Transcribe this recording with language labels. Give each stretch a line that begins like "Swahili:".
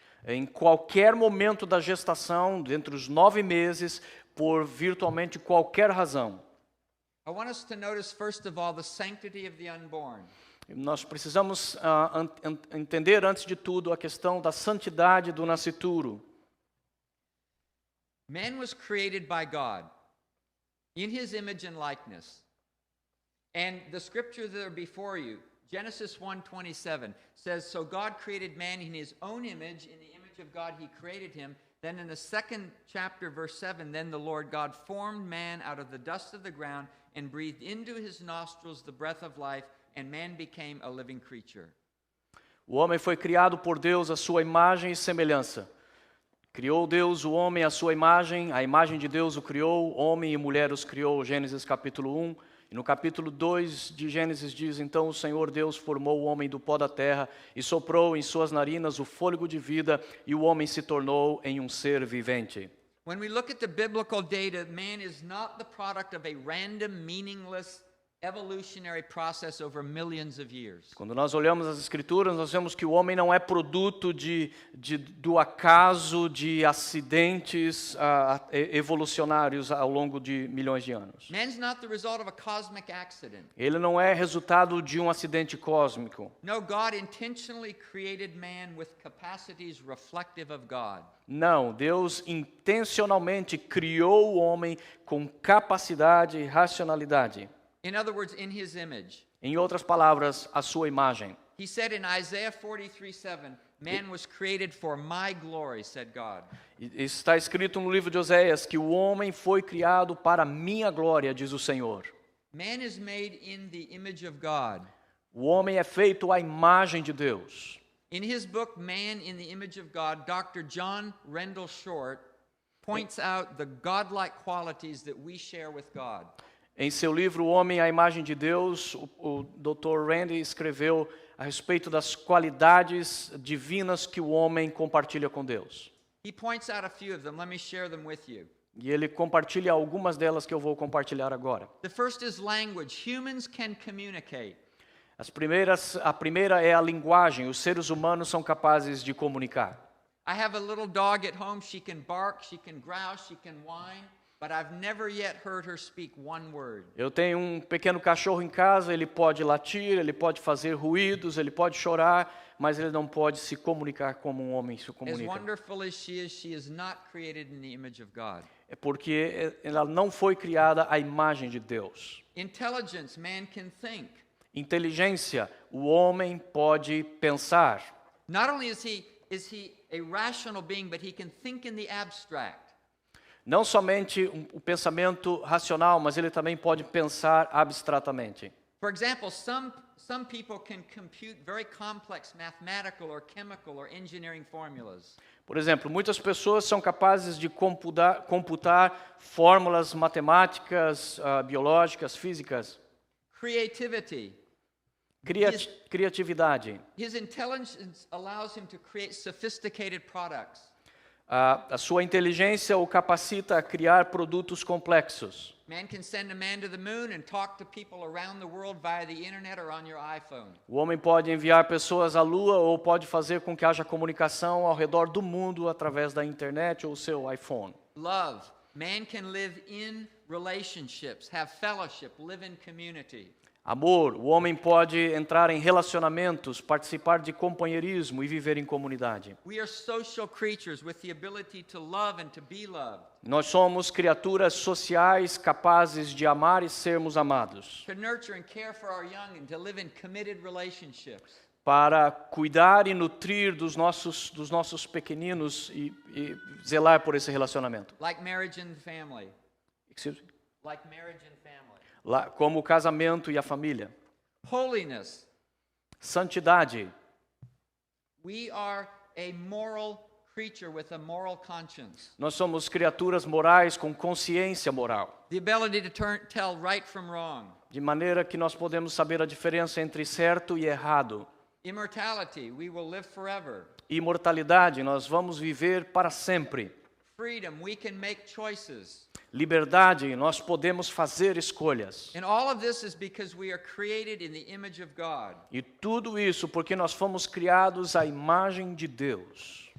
Portuguese: Em qualquer momento da gestação, dentre os 9 meses, por virtualmente qualquer razão.
English: I want us to notice, first of all, the sanctity of the unborn.
Portuguese: Nós precisamos entender, antes de tudo, a questão da santidade do nascituro.
English: Man was created by God in his image and likeness. And the scripture that are before you, Genesis 1:27, says, "So God created man in his own image, in the image of God he created him." Then in the second chapter, verse 7, "Then the Lord God formed man out of the dust of the ground and breathed into his nostrils the breath of life, and man became a living creature."
Portuguese: O homem foi criado por Deus à sua imagem e semelhança. Criou Deus o homem à sua imagem, a imagem de Deus o criou, homem e mulher os criou, Gênesis capítulo 1. E no capítulo 2 de Gênesis diz, então o Senhor Deus formou o homem do pó da terra e soprou em suas narinas o fôlego de vida e o homem se tornou em um ser vivente.
English: When we look at the biblical data, man is not the product of a random, meaningless, evolutionary process over millions of years.
Portuguese: Quando nós olhamos as Escrituras, nós vemos que o homem não é produto do acaso, de acidentes evolucionários ao longo de milhões de anos.
English: Man's not the result of a cosmic accident.
Portuguese: Ele não é resultado de um acidente cósmico.
English: No, God intentionally created man with capacities reflective of God.
Portuguese: Não, Deus intencionalmente criou o homem com capacidade e racionalidade.
English: In other words, in his image.
Portuguese: Em outras palavras, a sua imagem.
English: He said in Isaiah 43:7, "Man was created for my glory," said God.
Portuguese: Está escrito no livro de Oséias que o homem foi criado para minha glória, diz o Senhor.
English: Man is made in the image of God.
Portuguese: O homem é feito à imagem de Deus.
English: In his book, Man in the Image of God, Dr. John Rendell Short points out the godlike qualities that we share with God.
Portuguese: Em seu livro O Homem à Imagem de Deus, o Dr. Randy escreveu a respeito das qualidades divinas que o homem compartilha com Deus.
English: He points out a few of them. Let me share them with you.
Portuguese: E ele compartilha algumas delas que eu vou compartilhar agora.
English: The first is language. Humans can communicate.
Portuguese: A primeira é a linguagem. Os seres humanos são capazes de comunicar.
English: I have a little dog at home. She can bark, she can growl, she can whine. But I've never yet heard her speak one word.
Portuguese: Eu tenho um pequeno cachorro em casa, ele pode latir, ele pode fazer ruídos, ele pode chorar, mas ele não pode se comunicar como um homem se
English: As
Portuguese: comunica.
English: wonderful as she is not created in the image of God.
Portuguese: É porque ela não foi criada à imagem de Deus.
English: Intelligence, man can think.
Portuguese: Inteligência, o homem pode pensar.
English: Not only is he a rational being, but he can think in the abstract.
Portuguese: Não somente o pensamento racional, mas ele também pode pensar abstratamente.
English: For example, some people can compute very complex mathematical or chemical or engineering formulas.
Portuguese: Por exemplo, muitas pessoas são capazes de computar fórmulas matemáticas, biológicas, físicas.
English: Creativity.
Portuguese: Criatividade.
English: His intelligence allows him to create sophisticated products.
Portuguese: A sua inteligência o capacita a criar produtos complexos.
English: Man can send a man to the moon and talk to people around the world via the internet or on your iPhone.
Portuguese: O homem pode enviar pessoas à Lua ou pode fazer com que haja comunicação ao redor do mundo através da internet ou seu iPhone.
English: Love. Man can live in relationships, have fellowship, live in community.
Portuguese: Amor. O homem pode entrar em relacionamentos, participar de companheirismo e viver em comunidade.
English: We are social creatures with the ability to love and to be loved.
Portuguese: Nós somos criaturas sociais capazes de amar e sermos amados.
English: To nurture and care for our young and to live in committed relationships.
Portuguese: para cuidar e nutrir dos nossos pequeninos e zelar por esse relacionamento.
English: Like marriage and family. Excuse me? Like marriage and family.
Portuguese: Como o casamento e a família.
English: Holiness.
Portuguese: Santidade.
English: We are a moral creature with a moral conscience.
Portuguese: Nós somos criaturas morais com consciência moral.
English: The ability to tell right from wrong.
Portuguese: De maneira que nós podemos saber a diferença entre certo e errado.
English: Immortality, we will live forever.
Portuguese: Imortalidade, nós vamos viver para sempre.
English: Freedom, we can make choices.
Portuguese: Liberdade, nós podemos fazer escolhas.
English: And all of this is because we are created in the image of God.
Portuguese: E tudo isso porque nós fomos criados à imagem de Deus.